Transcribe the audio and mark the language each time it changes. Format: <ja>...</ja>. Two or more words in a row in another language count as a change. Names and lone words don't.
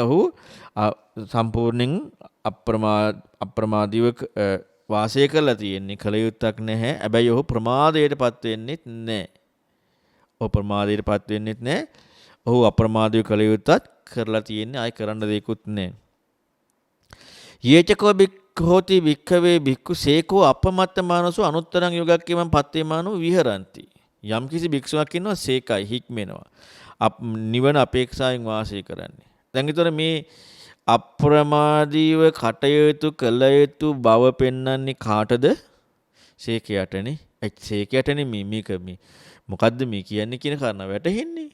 <si>ඔහු සම්පූර්ණයෙන් අප්‍රමාදීව වාසය කරලා තියෙන්නේ. කළ යුත්තක් නැහැ. හැබැයි ඔහු ප්‍රමාදයටපත් වෙන්නෙත් නැහැ. ඔහු ප්‍රමාදයටපත් වෙන්නෙත් නැහැ. ඔහු අප්‍රමාදීව කළ යුත්තක් කරලා තියෙන්නේ. ආයි කරන්න දෙයක්වත් නැහැ.</si> <pi>යේචකෝ හෝති භික්ඛවේ භික්ඛු සේකෝ අපමත්තමානසෝ අනුත්තරං යෝගක්කේමං පත්තේමානෝ විහරಂತಿ.</pi> <si>යම් කිසි භික්ෂුවක් ඉන්නවා සේකයි හික්මෙනවා. නිවන අපේක්ෂාවෙන් වාසය කරන්නේ. දැන් ඊතර මේ අප්‍රමාදීව කටයුතු කළ යුතු බව පෙන්වන්නේ කාටද? සේකයටනේ. සේකයටනේ මේක මොකද්ද මේ කියන්නේ කියන කාරණා වැටහෙන්නේ.</si>